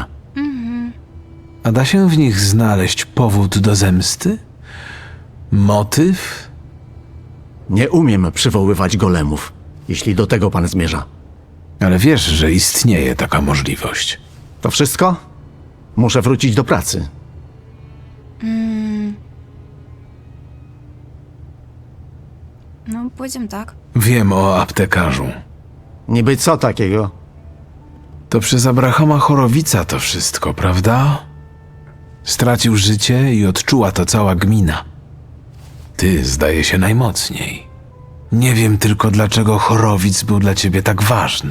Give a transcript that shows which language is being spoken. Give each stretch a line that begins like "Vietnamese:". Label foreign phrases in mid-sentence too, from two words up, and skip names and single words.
Polish: A da się w nich znaleźć powód do zemsty? Motyw? Nie umiem przywoływać golemów, jeśli do tego pan zmierza. Ale wiesz, że istnieje taka możliwość. To wszystko? Muszę wrócić do pracy.
Russian: Ну, будем так.
Polish: Wiem o aptekarzu. Niby co takiego? To przez Abrahama Chorowica to wszystko, prawda? Stracił życie i odczuła to cała gmina. Ty, zdaje się, najmocniej. Nie wiem tylko, dlaczego Chorowic był dla ciebie tak ważny.